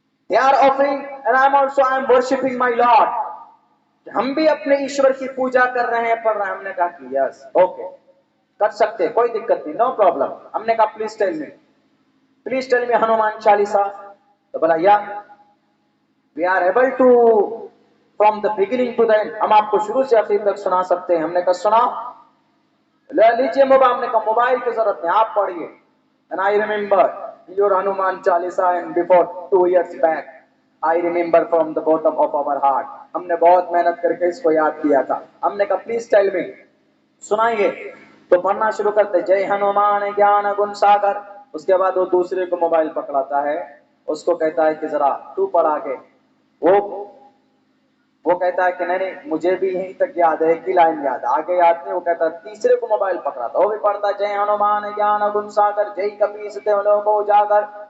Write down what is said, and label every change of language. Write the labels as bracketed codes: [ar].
[en] they are offering and I am worshiping my Lord، [hi] ہم بھی اپنے ایشور کی پوجا کر رہے ہیں، پڑھ رہے ہیں۔ ہم نے کہا کہ [en] yes okay [hi] کر سکتے، کوئی دقت نہیں، [en] no problem, [hi] ہم نے کہا [en] Please tell me, Please tell me Hanuman Chalisa. [hi] तो बोला या [en] we are able to from the beginning to the end, [hi] हम आपको शुरू से आखिर तक सुना सकते हैं। हमने कहा सुना, ले लीजिए मोबाइल। हमने कहा मोबाइल की जरूरत नहीं, आप पढ़िए। [en] And I remember your Hanuman Chalisa and before 2 years back, I remember from the bottom of our heart. [hi] हमने बहुत मेहनत करके इसको याद किया था। हमने कहा [en] please tell me, [hi] सुनाइए। तो पढ़ना शुरू करते, जय हनुमान ज्ञान गुण सागर। उसके बाद वो दूसरे को मोबाइल पकड़ाता है, उसको कहता है कि जरा तू पढ़ा के। वो कहता है कि नहीं नहीं मुझे भी यहीं तक याद है, एक ही लाइन याद है, आगे याद नहीं। वो कहता है तीसरे को मोबाइल पकड़ाता, वो भी पढ़ता जय हनुमान ज्ञान गुण सागर जय कपीस तिहुँ को उजागर।